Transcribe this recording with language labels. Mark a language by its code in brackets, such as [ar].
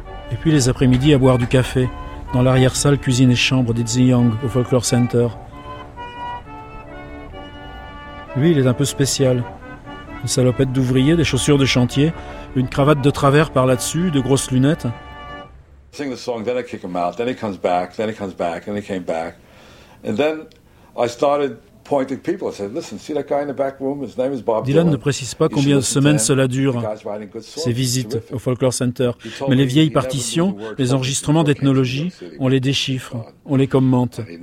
[fr] Et puis les après-midi à boire du café, dans l'arrière-salle cuisine et chambre d'Edzi Young au Folklore Center. Lui, il est un peu spécial. Une salopette d'ouvrier, des chaussures de chantier, une cravate de travers par là-dessus, de grosses lunettes. [en] I sing the song, then I kick him out, then he comes back, then he comes back, then he came back. And then I started pointing people. I said, listen, see that guy in the back room? His name is Bob Dylan. [fr] Dylan ne précise pas combien de semaines cela dure, ses visites au Folklore Center. Mais les vieilles partitions, les enregistrements d'ethnologie, on les déchiffre, on les commente.